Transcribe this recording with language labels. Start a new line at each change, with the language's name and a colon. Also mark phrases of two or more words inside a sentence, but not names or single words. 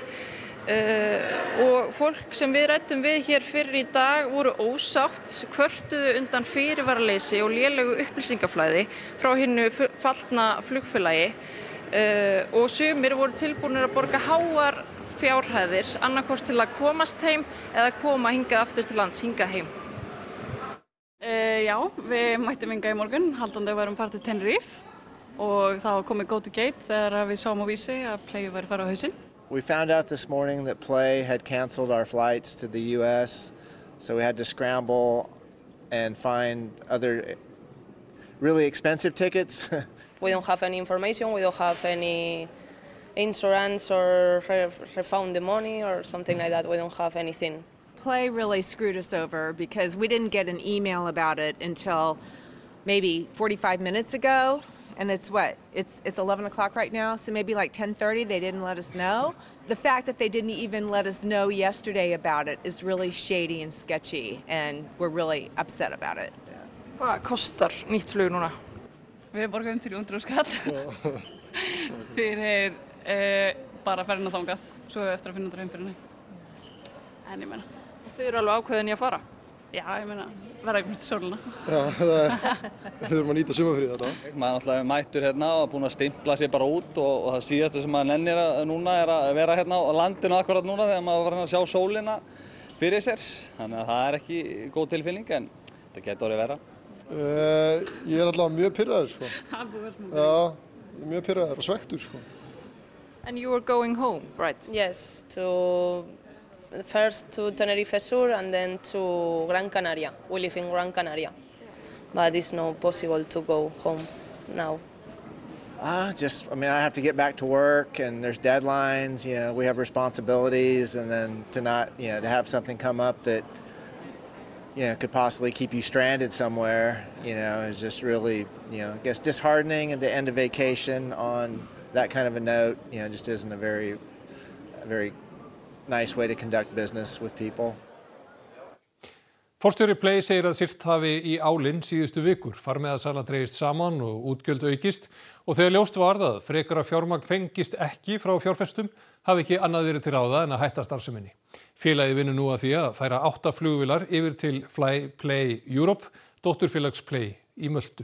Icelandic: Og fólk sem við ræddum við hér fyrir í dag voru ósátt, kvörtuðu undan fyrirvaraleysi og lélegu upplýsingaflæði frá hinu fallna flugfélagi og sumir voru tilbúnir að borga háar fjárhæðir annarkvort til að komast heim eða koma hingað aftur til lands, hingað heim. Já, við mættum hingað í morgun, haldandi að við varum farið til Tenerife og þá komið
English: go to gate
Icelandic: þegar við sáum á vísi að Play væri farið á hausinn.
English: We found out this morning that Play had canceled our flights to the U.S., so we had to scramble and find other really expensive tickets. We don't have any information, we don't have any insurance or refund the money or something like that. We don't have anything. Play really screwed us over because we didn't get an email about it until maybe 45 minutes ago. And it's what? It's 11 o'clock right now, so maybe like 10:30 they didn't let us know. The fact that they didn't even let us know yesterday about it is really shady and sketchy, and we're really upset about it.
Icelandic: Hvað kostar nýtt flug núna? Við borgum 300 skall fyrir bara ferðina þangað, svo eftir að finna út heimferðinni. En ég meina. Þið eru alveg ákveðin í að fara? Já, ég meina, verða ekki mest í sólina. Já, við þurfum að nýta sumarfríð þarna. Maður náttúrulega mættur hérna og búinn að stimpla sér bara út og það síðasta sem maður nennir núna að vera hérna á landinu akkurat núna þegar maður var að sjá sólina fyrir sér. Þannig að það ekki góð tilfinning en þetta getur orðið verra. Ég allavega mjög pirraður sko. Já, mjög pirraður og svekktur sko.
English: And you were going home, right? Yes, first to Tenerife Sur and then to Gran Canaria. We live in Gran Canaria, but it's not possible to go home now. I I have to get back to work and there's deadlines, we have responsibilities and then to have something come up that, could possibly keep you stranded somewhere, is just really, I guess disheartening at the end of vacation on that kind of a note, just isn't a very nice way to conduct business with people.
Icelandic: Forstjóri Play segir að siglt hafi í álinn síðustu vikur, farmiðasala dregist saman og útgjöld aukist og þegar ljóst var að frekara fjármagn fengist ekki frá fjárfestum hafi ekki annað verið til ráða en að hætta starfseminni. Félagið vinnur nú að því að færa 8 flugvélar yfir til Play Europe, dótturfélags Play í Möltu.